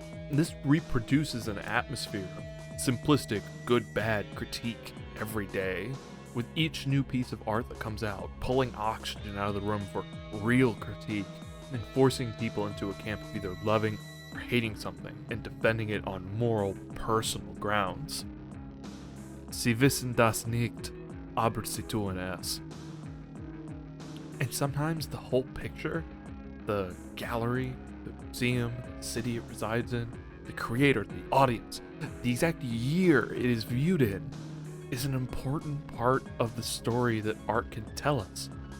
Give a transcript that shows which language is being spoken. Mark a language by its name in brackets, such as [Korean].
[English] This reproduces an atmosphere of simplistic, good-bad critique every day, with each new piece of art that comes out, pulling oxygen out of the room for real critique, and forcing people into a camp of either loving or hating something, and defending it on moral, personal grounds. [German] Sie wissen das nicht, aber sie tun es. [English] And sometimes the whole picture, the gallery, the museum, the city it resides in, the creator, the audience, the exact year it is viewed in, is an important part of the story that art can tell us.